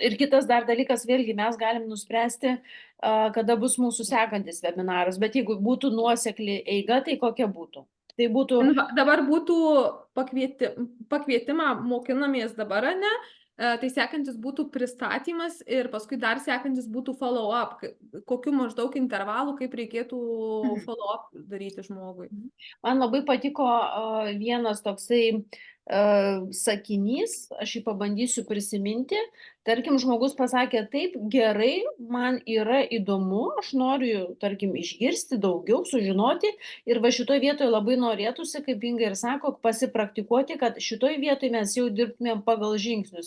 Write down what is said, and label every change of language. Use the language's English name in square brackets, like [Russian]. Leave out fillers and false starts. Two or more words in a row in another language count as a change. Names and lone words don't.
[Lithuanian] Ir kitas dar dalykas, vėlgi mes galim nuspręsti, kada bus mūsų sekantis webinaras, bet jeigu būtų nuosekli eiga, tai kokia būtų? Tai būtų... Dabar būtų pakvietimą mokinamės dabar, ne? Tai sekantis būtų pristatymas ir paskui dar sekantis būtų follow-up. Kokiu maždaug intervalu, kaip reikėtų follow-up daryti žmogui. Man labai patiko vienas toksai sakinys, aš jį pabandysiu prisiminti. Tarkim, žmogus pasakė, taip, gerai, man yra įdomu, aš noriu, tarkim, išgirsti daugiau, sužinoti ir va šitoj vietoje labai norėtųsi, kaip Inga ir sako, pasipraktikuoti, kad šitoj vietoje mes jau dirbtumėm pagal žingsnius.